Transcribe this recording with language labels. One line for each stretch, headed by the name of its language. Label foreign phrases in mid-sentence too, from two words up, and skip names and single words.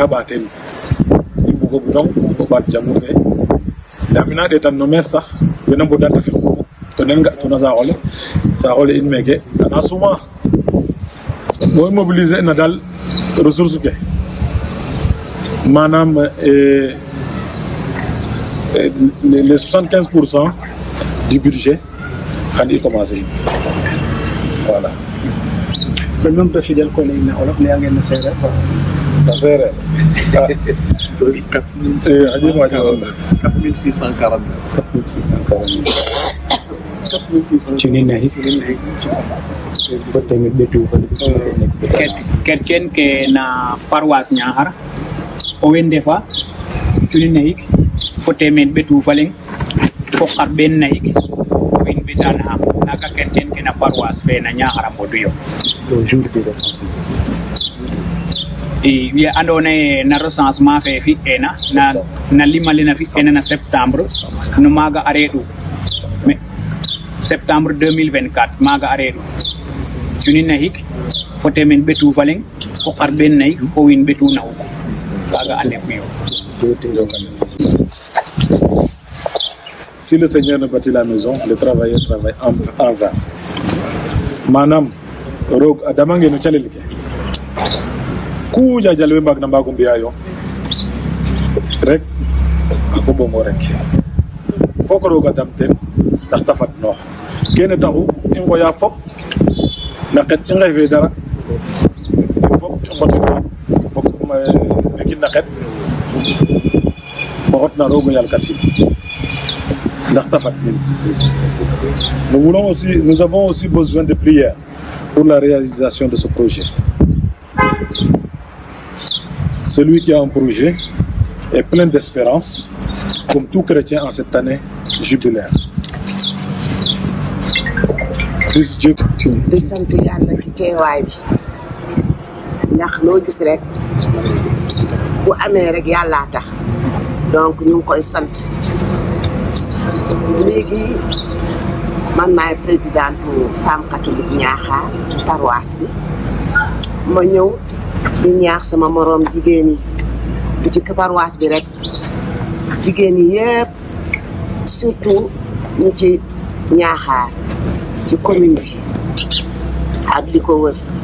Serer: ɓaaten i mbugo bidong o ɓaat jamu fe yaam ina ɗeetan no mees sax wena mbodanta fi to nen ga tuna saaxole in meeke ana suma bo mobiliser na dal ressource ke manam
French: les 75% du budget
Serer: xan i
French: commencer voilà le nombre de fidèles qu'on a in olof ne
Wolof: ngeen na séeréer na séeréer
Serer: 4649 cuni nahi tamit betu Kertien ke na paroisse Niakhar o wende fa cuni nahik fo temed betu faleng fo xar ben nahik win betana am naka Kertien ke na paroisse fe na Niakhar modu yo
French: le jour du recensement
Serer: i wi andona ye na recensement fe fi ena na limale na fi ena na septembre no maga aredu
French: mais septembre
Serer: 2024 maga aredu cuni nahik fo temen betu faleng fo xar ben nahik fo win betu na ko kaga ane fuyo.
French: Si le Seigneur ne bâtit la maison, les travailleurs travaillent en vain.
Serer: Manam rog adamange no chalelike ku jajalwe mbag na mbagum biayo rek ako bongo rek foko roga damten ndax tafat no kene taxu i ngoya fop na xet ci ngay fe dara fop ngoti fop mekin na xet bokot na rogo yal katim ndax tafat
French: nous avons aussi besoin de prières pour la réalisation de ce projet. Celui qui a un projet est plein d'espérance, comme tout chrétien en cette année jubilaire.
Wolof: di sant yàlla ci teewaay bi ndax loo gis rek bu amee rek yàllaa tax donc ñu ngi koy sant léegi man maay
French: présidente femme catholique
Wolof: Niakhar paroisse bi ma ñëw di ñaax sama moroom jigéen yi du ci paroisse bi rek jigéen yi yëpp surtout ñi ci Niakhar ci commune bi ak di ko wër